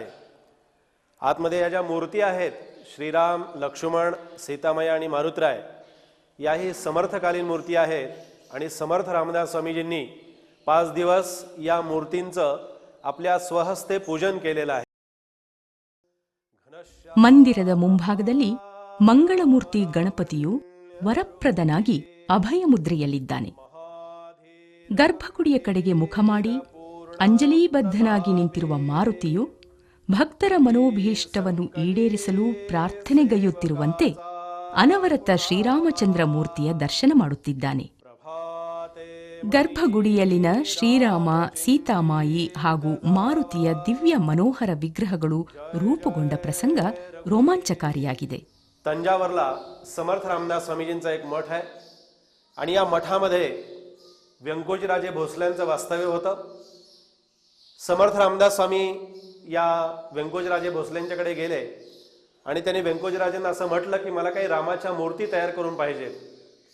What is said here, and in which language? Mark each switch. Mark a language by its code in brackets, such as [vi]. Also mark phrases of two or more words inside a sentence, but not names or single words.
[mr] आतमध्ये या ज्या मूर्ती आहेत श्रीराम, लक्ष्मण, सीतामाई आणि मारुतराय, याही समर्थकालीन मूर्ती आहेत आणि समर्थ रामदास स्वामीजींनी 5 दिवस या मूर्तींचं आपल्या स्वहस्ते पूजन केलेलं आहे. [kn] ಮಂದಿರದ ಮುಂಭಾಗದಲ್ಲಿ ಮಂಗಳಮೂರ್ತಿ ಗಣಪತಿಯು ವರಪ್ರದನಾಗಿ ಅಭಯ ಮುದ್ರೆಯಲ್ಲಿದ್ದಾನೆ. ಗರ್ಭಗುಡಿಯ ಕಡೆಗೆ ಮುಖ ಮಾಡಿ ಅಂಜಲೀಬದ್ಧನಾಗಿ ನಿಂತಿರುವ ಮಾರುತಿಯು ಭಕ್ತರ ಮನೋಭೀಷ್ಟವನ್ನು ಈಡೇರಿಸಲು ಪ್ರಾರ್ಥನೆಗೈಯುತ್ತಿರುವಂತೆ ಅನವರತ ಶ್ರೀರಾಮಚಂದ್ರ ಮೂರ್ತಿಯ ದರ್ಶನ ಮಾಡುತ್ತಿದ್ದಾನೆ. ಗರ್ಭಗುಡಿಯಲ್ಲಿನ ಶ್ರೀರಾಮ, ಸೀತಾಮಾಯಿ ಹಾಗೂ ಮಾರುತಿಯ ದಿವ್ಯ ಮನೋಹರ ವಿಗ್ರಹಗಳು ರೂಪುಗೊಂಡ ಪ್ರಸಂಗ ರೋಮಾಂಚಕಾರಿಯಾಗಿದೆ. [mr] तंजावरला समर्थ रामदास स्वामीजींचा एक मठ आहे आणि या मठामध्ये व्यंकोजीराजे भोसल्यांचं वास्तव्य होतं. समर्थ रामदास स्वामी या व्यंकोजीराजे भोसल्यांच्याकडे गेले आणि त्यांनी व्यंकोजीराजेंना असं म्हटलं की मला काही रामाच्या मूर्ती तयार करून पाहिजेत.